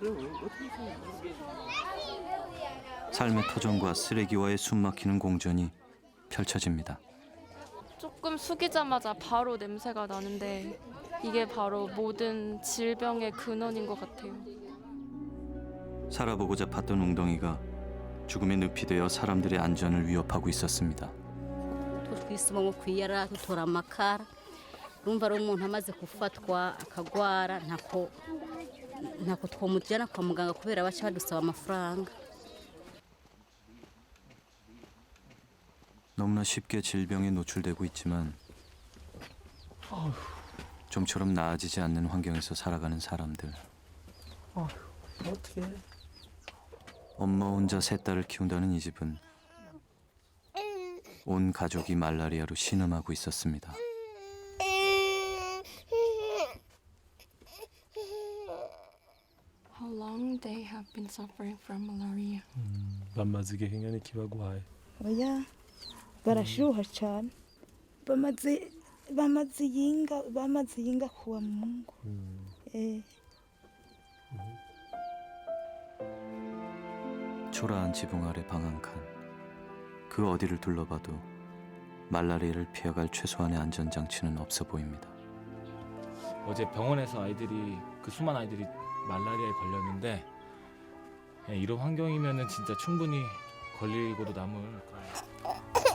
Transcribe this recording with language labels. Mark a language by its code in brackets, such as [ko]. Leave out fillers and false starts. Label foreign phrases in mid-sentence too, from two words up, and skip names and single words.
[ko] 삶의 터전과 쓰레기와의 숨막히는 공전이 펼쳐집니다. 조금 숙이자마자 바로 냄새가 나는데 이게 바로 모든 질병의 근원인 것 같아요. 살아보고자 팠던 웅덩이가 죽음의 늪이 되어 사람들의 안전을 위협하고 있었습니다. [rw] twisimo mu kwiyara dutora amakara urumva ari umuntu amaze gufatwa akagwara ntako twamujyana kwa muganga kubera baca badusaba amafaranga. [ko] 너무나 쉽게 질병에 노출되고 있지만 좀처럼 나아지지 않는 환경에서 살아가는 사람들. 어떻게? 엄마 혼자 세 딸을 키운다는 이 집은 온 가족이 말라리아로 신음하고 있었습니다. [en] How long they have been suffering from malaria? [rw] bamaze igihe kingana iki bagwaye? oya barashuha cyane bamaze yinga [sw] kuwa Mungu. [ko] 초라한 지붕 아래 방 한 칸. 그 어디를 둘러봐도 말라리아를 피해갈 최소한의 안전장치는 없어 보입니다. 어제 병원에서 아이들이 그 수많은 아이들이 말라리아에 걸렸는데 이런 환경이면은 진짜 충분히 걸리고도 남을 거예요.